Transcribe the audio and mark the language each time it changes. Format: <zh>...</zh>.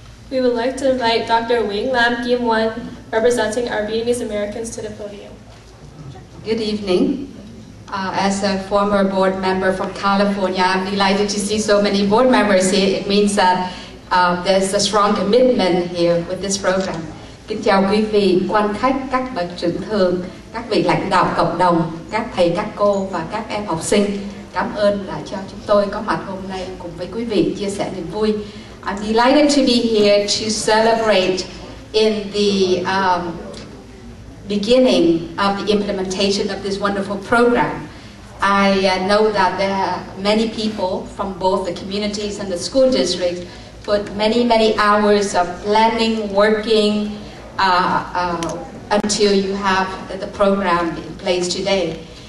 <en>We would like to invite Dr. Nguyen Lam Kim Wan, representing our Vietnamese Americans, to the podium. Good evening. As a former board member from California, I'm delighted to see so many board members here. It means that there's a strong commitment here with this program.</en> <vi>Kính chào quý vị, quan khách, các bậc trưởng thượng, các vị lãnh đạo cộng đồng, các thầy, các cô và các em học sinh. Cảm ơn đã cho chúng tôi có mặt hôm nay cùng với quý vị chia sẻ niềm vui.</vi> <en>I'm delighted to be here to celebrate in the beginning of the implementation of this wonderful program. I know that there are many people from both the communities and the school districts put many, many hours of planning, working until you have the program in place today.</en>